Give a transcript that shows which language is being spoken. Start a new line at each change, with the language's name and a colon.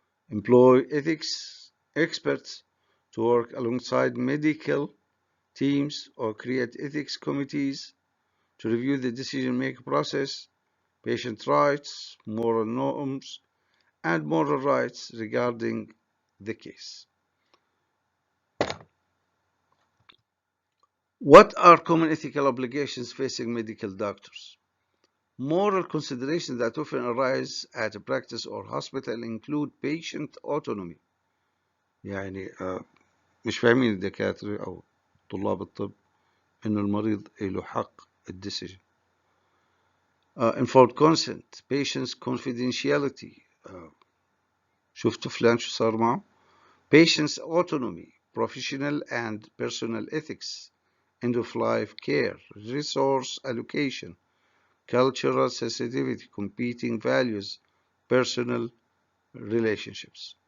English: Employ ethics experts to work alongside medical teams or create ethics committees to review the decision-making process, patient rights, moral norms, and moral rights regarding the case. What are common ethical obligations facing medical doctors? Moral considerations that often arise at a practice or hospital include patient autonomy.
Arabic: يعني مش فاهمين الدكاترة أو طلاب الطب إنه المريض له حق الديسيجن.
English: Informed consent, patient's confidentiality.
Arabic: شفتوا فلان شو صار معه؟
English: Patient's autonomy, professional and personal ethics, end-of-life care, resource allocation, cultural sensitivity, competing values, personal relationships.